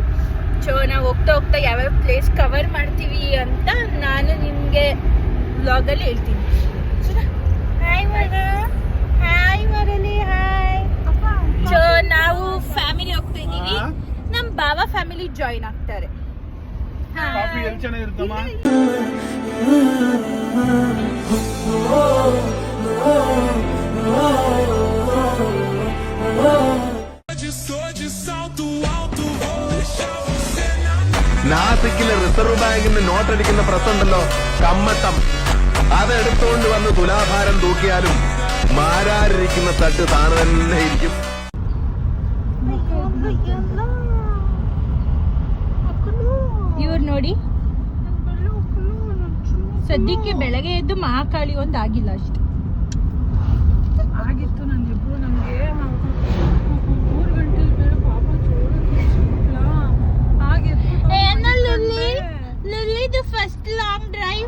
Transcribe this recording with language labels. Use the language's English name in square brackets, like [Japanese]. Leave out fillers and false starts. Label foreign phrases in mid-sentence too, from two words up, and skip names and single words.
[Kannada] ಸೊ ನಾವು ಹೋಗ್ತಾ ಯಾವ್ಯಾವ [English] place cover [Kannada] ಮಾಡ್ತೀವಿ ಅಂತ ನಾನು ನಿಮಗೆ ವ್ಲಾಗಲ್ಲಿ ಹೇಳ್ತೀನಿ. ಹಾಯ್ ಮರಲಿ ಹಾಯ್. ಸೊ ನಾವು ಫ್ಯಾಮಿಲಿ ಹೋಗ್ತಾ ಇದ್ದೀವಿ. ನಮ್ಮ ಬಾವ [English] family join [Kannada] ಆಗ್ತಾರೆ. ಕಾಫಿ ಎಲ್ಲಿ ಚೆನ್ನಾಗಿರುತ್ತಮ್ಮ? [Malayalam] നാസിക്കിലെ റിസർവ് ബാങ്കിന്റെ നോട്ടടിക്കുന്ന പ്രസുണ്ടല്ലോ, കമ്മട്ടം. അതെടുത്തുകൊണ്ട് വന്ന് തുലാഭാരം തൂക്കിയാലും മാരാരിരിക്കുന്ന തട്ട് താണു തന്നെ ഇരിക്കും. [Kannada] ನೋಡಿ. ಸದ್ಯಕ್ಕೆ ಬೆಳಗ್ಗೆ ಎದ್ದು ಮಹಾಕಾಳಿ ಒಂದು ಆಗಿಲ್ಲ ಅಷ್ಟೆ. ಆಗಿತ್ತು ನನ್ನಿಬ್ರು ನಮಗೆ 3 ಗಂಟೆಲಿ ಬೇರೆ ಪಾಪ [English] ಲಿಲ್ಲಿದು first long drive.